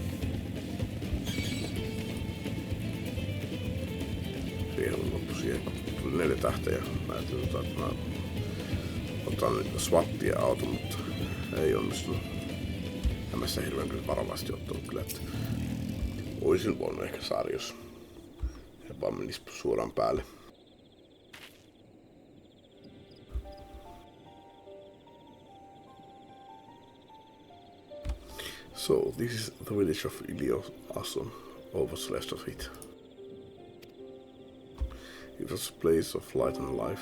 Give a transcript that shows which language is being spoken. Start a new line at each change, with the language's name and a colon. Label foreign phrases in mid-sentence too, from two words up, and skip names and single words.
Finnish: Riehun loppu siihen, kun tuli 4 tähteä ja mä ajattelin, että mä otan nyt swattia auton, mutta ei onnistunut. En mä sitä hirveän kyllä varovasti ottanut kyllä, että oisin voinut ehkä saada, jos en vaan menis suoraan päälle.
English: So, this is the village of Ilio Aso, or what's left of it. It was a place of light and life.